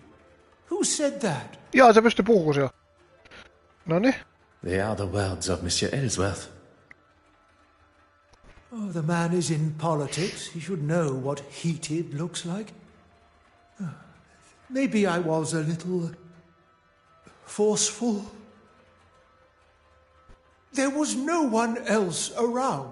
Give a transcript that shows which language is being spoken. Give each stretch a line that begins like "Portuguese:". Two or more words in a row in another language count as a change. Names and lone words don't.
English: Who said that?
Finnish: Jaa, se pystyi puhumaan siellä. Noniin.
English: They are the words of Monsieur Ellsworth. Oh, the man is in politics. He should know what heated looks like. Maybe I was a little forceful. There was no one else around.